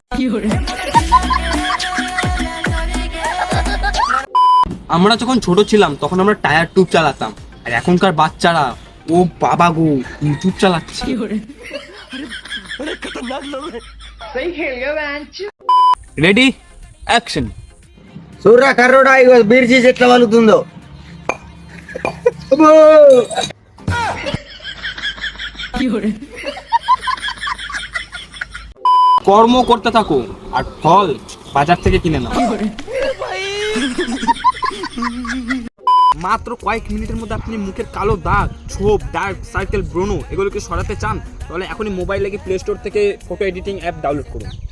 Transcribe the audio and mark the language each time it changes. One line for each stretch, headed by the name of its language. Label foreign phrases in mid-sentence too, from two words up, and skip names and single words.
Bangla: আমরা যখন ছোট ছিলাম তখন আমরা
English: tyre tube
Bangla: চালাতাম, আর এখনকার বাচ্চারা ও বাবা গো ইউটিউব চালাচ্ছে।
English: Ready, action.
Telugu: సూర్ర కర్రోడా ఇగో బీర్జీ చెట్ల వలుతుందో
Bangla: কর্ম করতে থাকো আর ফল বাজার থেকে কিনে নাও। মাত্র কয়েক মিনিটের মধ্যে আপনি মুখের কালো দাগ, ছোপ,
English: dark circle,
Bangla: ব্রণ এগুলোকে সরাতে চান, তাহলে এখনই মোবাইলে গিয়ে প্লে স্টোর থেকে
English: photo editing app
Bangla: ডাউনলোড করুন।